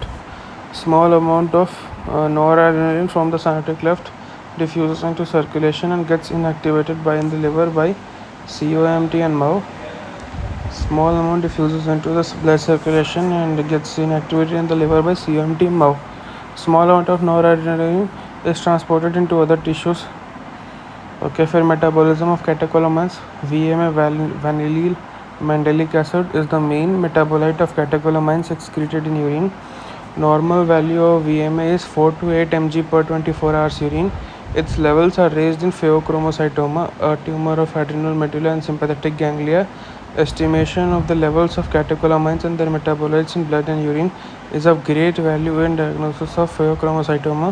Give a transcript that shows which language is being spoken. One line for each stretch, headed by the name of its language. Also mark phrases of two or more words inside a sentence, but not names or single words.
English: Small amount of noradrenaline from the synaptic cleft diffuses into circulation and gets inactivated in the liver by COMT and MAO. Small amount diffuses into the blood circulation and gets inactivated in the liver by COMT and MAO. Small amount of noradrenaline is transported into other tissues. Okay, for metabolism of catecholamines, VMA vanillyl mandelic acid is the main metabolite of catecholamines excreted in urine. Normal value of VMA is 4 to 8 mg per 24 hours urine. Its levels are raised in pheochromocytoma, a tumor of adrenal medulla and sympathetic ganglia. Estimation of the levels of catecholamines and their metabolites in blood and urine is of great value in diagnosis of pheochromocytoma.